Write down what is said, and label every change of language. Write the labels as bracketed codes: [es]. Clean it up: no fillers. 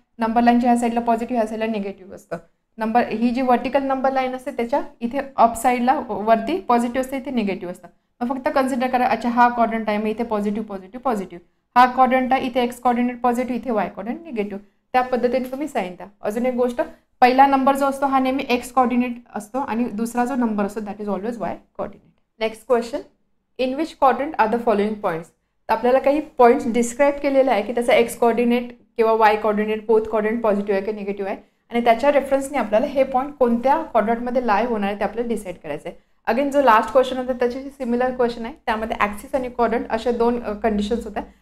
[mr] Number लाईनच्या ह्या साईडला पॉझिटिव्ह, ह्या साईडला निगेटिव्ह असतं. ही जी वर्टिकल नंबर लाईन असते त्याच्या इथे अप साईडला वरती पॉझिटिव्ह असते, इथे निगेटिव्ह असतं. मग फक्त कन्सिडर करा, अच्छा हा क्वाड्रंट आहे, मग इथे पॉझिटिव्ह पॉझिटिव्ह पॉझिटिव्ह. हा क्वाड्रंट आहे, इथे एक्स कोऑर्डिनेट पॉझिटिव्ह, इथे वाय कोऑर्डिनेट निगेटिव्ह. त्या पद्धतीने तुम्ही साईन द्या. अजून एक गोष्ट, पहिला नंबर जो असतो हा नेहमी एक्स कोऑर्डिनेट असतो आणि दुसरा जो नंबर असतो [en] That is always Y coordinate. Next question, in which quadrant are the following points. [mr] तर आपल्याला काही पॉईंट्स डिस्क्राईब केलेले आहे की त्याचा एक्स कोऑर्डिनेट किंवा Y coordinate both coordinate positive आहे की निगेटिव्ह आहे आणि त्याच्या रेफरन्सने आपल्याला हे पॉईंट कोणत्या क्वाड्रंटमध्ये लाय होणार आहे ते आपल्याला डिसाईड करायचं आहे. अगेन जो लास्ट क्वेश्चन होता त्याच्याशी सिमिलर क्वेश्चन आहे, त्यामध्ये ॲक्सिस आणि क्वाड्रंट अशा 2 कंडिशन्स होत्या.